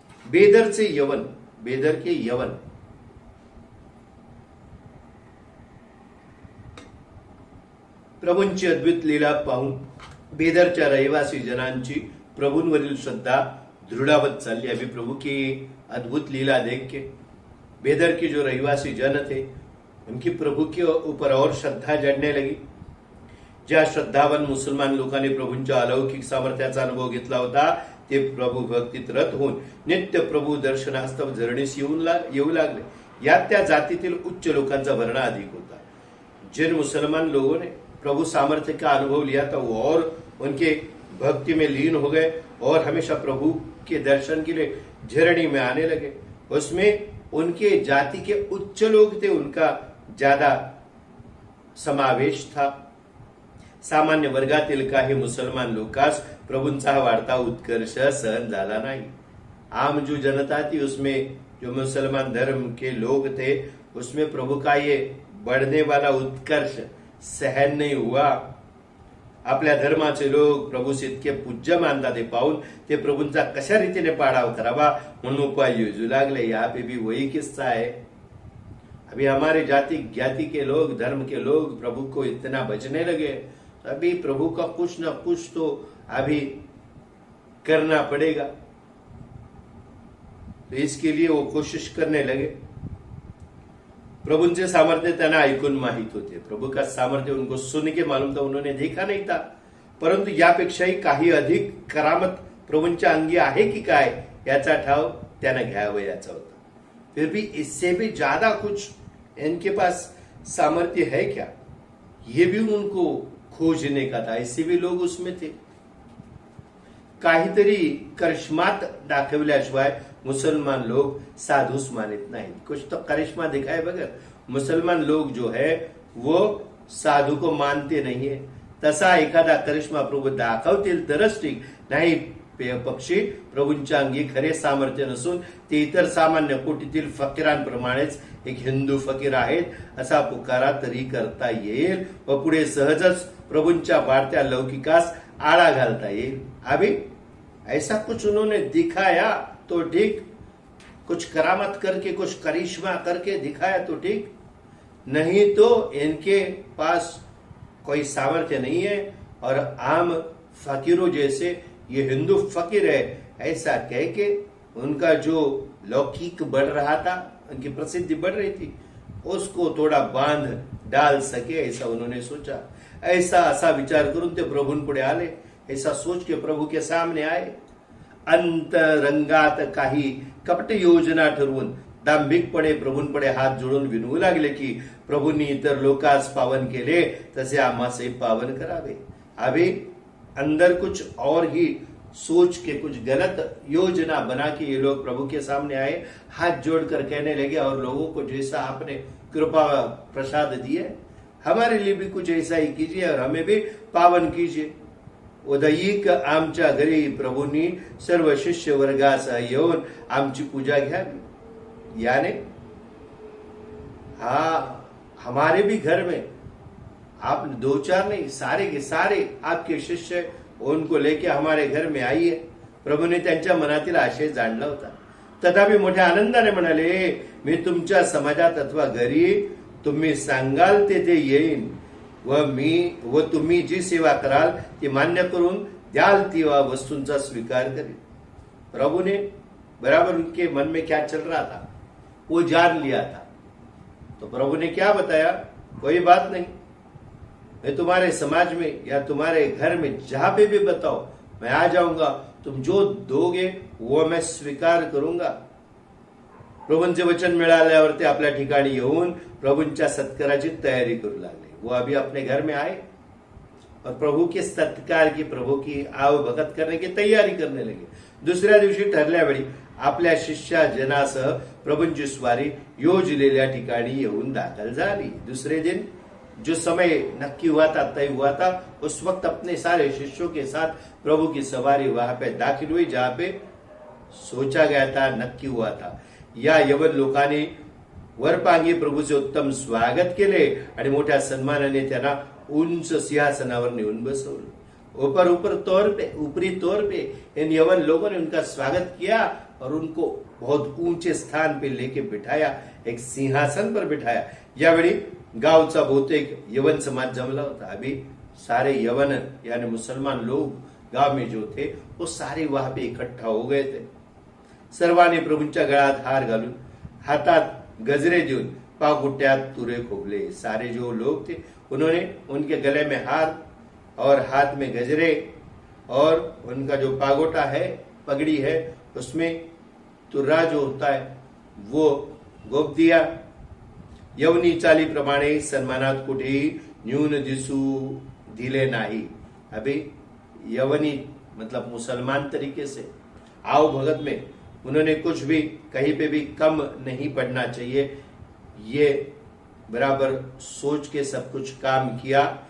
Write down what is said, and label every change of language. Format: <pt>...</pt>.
<hi>बेदर से यवन, बेदर के यवन,</hi> <mr>प्रभूंची अद्भुत लीला पाहून बेदरच्या रहिवासी जनांची प्रभूंवरील श्रद्धा दृढ़ावत चालली.</mr> <hi>अभी प्रभु की अद्भुत लीला देख के बेदर के जो रहिवासी जन थे, उनकी प्रभु के ऊपर और श्रद्धा जडणे लगी.</hi> <mr>ज्या श्रद्धावान मुसलमान लोकांनी प्रभूंच्या अलौकिक सामर्थ्याचा अनुभव घेतला होता ते प्रभू भक्तीत रत होऊन नित्य प्रभू दर्शनास्तव झरणीस येऊ लागले. यात त्या जातीतील उच्च लोकांचा भरणा अधिक होता.</mr> <hi>जिन मुसलमान लोगों ने प्रभु सामर्थ्य का अनुभव लिया था वो और उनके भक्ति में लीन हो गए और हमेशा प्रभु के दर्शन के लिए झरणी में आने लगे. उसमें उनके जाति के उच्च लोग थे, उनका ज्यादा समावेश था.</hi> <mr>सामान्य वर्गातील काही मुसलमान लोकांस प्रभूंचा हा वाढता उत्कर्ष सहन झाला नाही.</mr> <hi>आम जो जनता थी उसमें जो मुसलमान धर्म के लोग थे उसमें प्रभु का ये बढ़ने वाला उत्कर्ष सहन नहीं हुआ.</hi> <mr>आपल्या धर्माचे लोग प्रभूस इतके पूज्य मानतात ते पाहून ते प्रभूंचा कशा रीतीने पाडाव करावा म्हणून उपाय योजू लागले.</mr> <hi>यहाँ पे भी वही किस्सा है. अभी हमारे जाति ज्ञाति के लोग, धर्म के लोग प्रभु को इतना बचने लगे, अभी प्रभु का कुछ न कुछ तो अभी करना पड़ेगा. तो इसके लिए वो कोशिश करने लगे.</hi> <mr>प्रभूंचे सामर्थ्य त्यांना ऐकून माहित होते.</mr> <hi>प्रभु का सामर्थ्य उनको सुन के मालूम था, उन्होंने देखा नहीं था.</hi> <mr>परंतु यापेक्षाही काही अधिक करामत प्रभूंच्या अंगी आहे की काय याचा ठाव त्यांना घ्यावयाचा होता.</mr> <hi>फिर भी इससे भी ज्यादा कुछ इनके पास सामर्थ्य है क्या, ये भी उनको खोजने का था. ऐसे भी लोग उसमें थे.</hi> <mr>काहीतरी करिश्मात दाखवल्याशिवाय मुसलमान लोग साधुस मानित नाही.</mr> <hi>कुछ तो करिश्मा दिखाए बगैर मुसलमान लोग जो है वो साधु को मानते नहीं है.</hi> <mr>तसा एखादा करिश्मा प्रभू दाखवतील तरच ठीक, नाही पक्षी प्रभूंच्या अंगी खरे सामर्थ्य नसून ते इतर सामान्य कोटीतील फकीरांप्रमाणेच एक हिंदू फकीर आहेत असा पुकारा तरी करता येईल व पुढे सहजच प्रभूंच्या वाढत्या लौकिकास आळा घालता येईल.</mr> <hi>अभी ऐसा कुछ उन्होंने दिखाया तो ठीक, कुछ करामत करके कुछ करिश्मा करके दिखाया तो ठीक, नहीं तो इनके पास कोई सामर्थ्य नहीं है. और आम फकीरों जैसे ये हिंदू फकीर है ऐसा कह के उनका जो लौकिक बढ़ रहा था, उनकी प्रसिद्धि बढ़ रही थी, उसको थोड़ा बांध डाल सके ऐसा उन्होंने सोचा.</hi> <mr>ऐसा विचार करून ते प्रभूंपुढे आले.</mr> <hi>ऐसा सोच के प्रभु के सामने आए.</hi> <mr>अंतरंगात काही कपट योजना ठरवून दांभिकपणे प्रभूंपुढे हात जोडून विनवू लागले की प्रभूंनी इतर लोकांस पावन केले तसे आम्हासही पावन करावे.</mr> <hi>अभी अंदर कुछ और ही सोच के कुछ गलत योजना बना के ये लोग प्रभु के सामने आए, हाथ जोड़कर कहने लगे और लोगों को जैसा आपने कृपा प्रसाद दिए हमारे लिए भी कुछ ऐसा ही कीजिए और हमें भी पावन कीजिए.</hi> <mr>उदयिक आमच्या घरी प्रभूंनी सर्व शिष्य वर्गासह येऊन आमची पूजा घ्यावी.</mr> <hi>याने हमारे भी घर में आप दो चार नहीं, सारे के सारे आपके शिष्य उनको लेके हमारे घर में आइए.</hi> <mr>प्रभूने त्यांच्या मनातील आशय जाणला होता. तथापि मोठ्या आनंदाने म्हणाले, मी तुमच्या समाजात अथवा घरी तुम्ही सांगाल तेथे येईन व तुम्ही जी सेवा कराल ती मान्य करून द्याल ती वस्तूंचा स्वीकार करेन.</mr> <hi>प्रभु ने बराबर उनके मन में क्या चल रहा था वो जान लिया था. तो प्रभु ने क्या बताया, कोई बात नहीं, मैं तुम्हारे समाज में या तुम्हारे घर में जहां पे भी बताओ मैं आ जाऊंगा, तुम जो दोगे वो मैं स्वीकार करूंगा.</hi> <mr>प्रभूंचे वचन मिळाल्यावर ते आपल्या ठिकाणी येऊन प्रभूंच्या सत्काराची तयारी करू लागले.</mr> <hi>वो अभी अपने घर में आए और प्रभु के सत्कार की, प्रभु की आवभगत करने की तयारी करने लगे.</hi> <mr>दुसऱ्या दिवशी ठरल्या वेळी आपल्या शिष्यजनासह प्रभूंची स्वारी योजलेल्या ठिकाणी येऊन दाखल झाली.</mr> <hi>दूसरे दिन जो समय नक्की हुआ था, तय हुआ था, उस वक्त अपने सारे शिष्यों के साथ प्रभु की सवारी वहां पे दाखिल हुई जहां पे सोचा गया था, नक्की हुआ था.</hi> <mr>या यवन लोकांनी वरपांगी प्रभूचे उत्तम स्वागत केले आणि मोठ्या सन्मानाने त्यांना उंच सिंहासनावर नेऊन बसवले.</mr> <hi>ऊपरी तौर पे इन यवन लोगों ने उनका स्वागत किया और उनको बहुत ऊंचे स्थान पे लेके बिठाया, एक सिंहासन पर बिठाया.</hi> <mr>यावेळी गावचा बहुतेक यवन समाज जमला होता.</mr> <hi>अभी सारे यवन यानी मुसलमान लोग गांव में जो थे वो सारे वहां पे इकट्ठा हो गए थे.</hi> <mr>सर्वांनी प्रभूंच्या गळ्यात हार घालून हातात गजरे देऊन पागुट्यात तुरे खोबले।</mr> <hi>सारे जो लोग थे उन्होंने उनके गले में हार और हाथ में गजरे और उनका जो पागोटा है, पगड़ी है, उसमें तुर्रा जो होता है वो गोप दिया।</hi> <mr>यवनी चाली प्रमाणे सन्मानात कुठेही न्यून दिसू दिले नाही।</mr> <hi>अभी यवनी मतलब मुसलमान तरीके से आओ भगत में उन्होंने कुछ भी कहीं पे भी कम नहीं पड़ना चाहिए, ये बराबर सोच के सब कुछ काम किया।</hi>